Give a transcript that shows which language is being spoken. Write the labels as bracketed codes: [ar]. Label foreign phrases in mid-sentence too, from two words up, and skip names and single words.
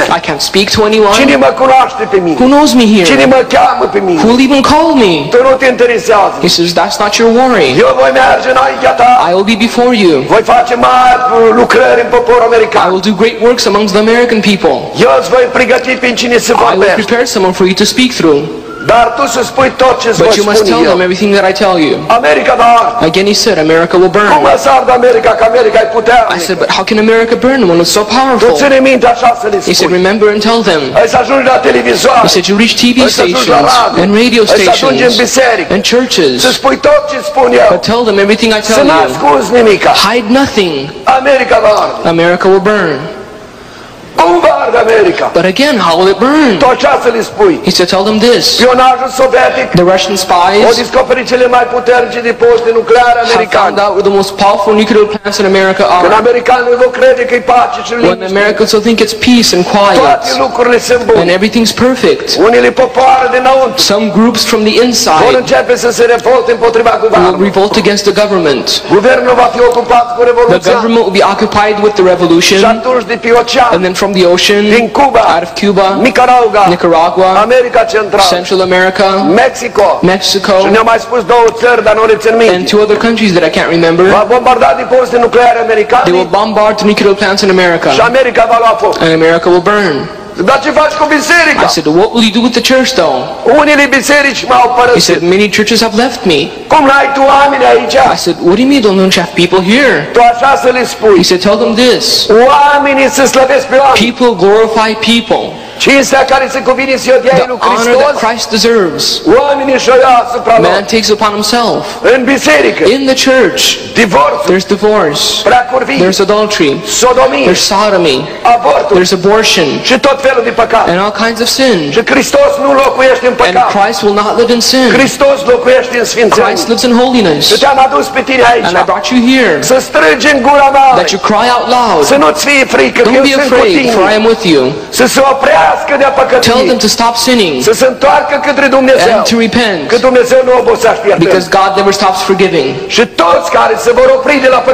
[en] I can't speak to anyone. [ro] Cine mă cunoaște pe mine? [en] Who knows me [ro] Cine [en] here? [ro] mă cheamă pe mine? [en] Who will even call me? [ro] Tu nu te interesează. [en] He says, that's not your worry. [ro] Eu voi merge înaintea ta. [en] I will be before you. [ro] Voi face mari lucrări în poporul [en] I [ro] american. [en] will do great works amongst the American people. [ro] Eu îți voi pregăti prin cine să [en] I will [ro] vorbești. [en] prepare someone for you to speak through. [ro] Dar tu să spui tot ce îți voi [en] But you must [ro] spune [en] tell them [ro] eu. [en] everything that I tell you. [ro] America va arde. [en] Again, he said, America will [ro] Cum [en] burn. [ro] mă să ardă America, că America e [en] I [ro] puternică? [en] said, but how can America burn when it's so [ro] Tu [en] powerful? [ro] ține minte așa să le [en] He said, [ro] spui. [en] remember and tell them. [ro] Ai să ajungi la televizor. [en] He said, you reach TV [ro] Ai să ajungi la [en] stations [ro] radio. [en] and radio [ro] Ai să ajungi în [en] stations [ro] biserică. [en] and [ro] Să [en] churches. [ro] spui tot ce spun eu. [en] But tell them everything I [ro] Să [en] tell [ro] nu [en] you. [ro] ascunzi nimica. [en] Hide nothing. [ro] America va arde. [en] America will burn. [ro] Cum va arde America? [en] But again, how will it burn? [ro] Tu așa să le spui. [en] He said, tell them this. [ro] Spionajul sovietic [en] The Russian [ro] au [en] spies [ro] descoperit cele mai puternice depozite nucleare [en] have [ro] americane. [en] found out where the most powerful nuclear plants in America [ro] Când [en] are. [ro] americanii vor crede că e pace și [en] When [ro] liniște, [en] Americans will think it's peace and [ro] toate [en] quiet [ro] lucrurile sunt [en] and [ro] bune. [en] everything's perfect. [ro] Unele popoare dinăuntru [en] Some groups from the [ro] vor [en] inside [ro] începe să se revolte împotriva [en] will [ro] guvernului. [en] revolt against the government. [ro] Guvernul va fi ocupat cu [en] The [ro] revoluția [en] government will be occupied with the [ro] și [en] revolution, [ro] atunci de pe ocean, [en] and then from the ocean, [ro] din Cuba, [en] out of Cuba, [ro] Nicaragua, [en] Nicaragua, [ro] America Centrală, [en] Central America, [ro] Mexico [en] Mexico, [ro] și ne-au mai spus două țări, dar nu le țin [en] and [ro] minte. [en] 2 other countries that I can't remember. [ro] Va bombarda depozite nucleare [en] They [ro] americane [en] will bombard the nuclear plants in [ro] și [en] America, [ro] America va lua foc. [en] and America will burn. [ro] Dar ce faci cu biserica? [en] I said, what will you do with the church though? [ro] Unele biserici m-au [en] He [ro] părăsit. [en] said, many churches have left me. [ro] Cum n-ai tu oameni aici? [en] I said, what do you mean don't you have people here? [ro] Tu așa să le spui. [en] He said, tell them this. [ro] Oamenii să slăvesc pe oameni. [en] People glorify people. [ro] Cinstea care se cuvine să o dea [en] The [ro] lui [en] honor that [ro] Hristos, [en] Christ deserves, [ro] oamenii și-o ia asupra lor. [en] man takes upon himself. [ro] În biserică, [en] In the church, [ro] divorțul, [en] there's divorce, [ro] preacurvii, [en] there's adultery, [ro] sodomie, [en] there's sodomy, [ro] abortul [en] there's abortion, [ro] și tot felul de păcat. [en] and all kinds of sin. [ro] Și Hristos nu locuiește în [en] And [ro] păcat. [en] Christ will not live in sin. [ro] Hristos locuiește în sfințenie. [en] Christ lives in holiness. [ro] Și te-am adus pe tine aici. [en] And I brought you here [ro] Să strângi în gura mea. [en] that you cry out loud. [ro] Să nu-ți fie frică, că [en] Don't [ro] eu [en] be [ro] sunt cu [en] afraid, for I [ro] tine. [en] am with you. [ro] Să se oprească de-a [en] Tell them [ro] păcătuie. [en] to stop sinning [ro] Să se întoarcă către Dumnezeu. [en] and to repent, [ro] Că Dumnezeu nu obosește [en] because [ro] iertând. [en] God never stops forgiving. [ro] Și toți care se vor opri de la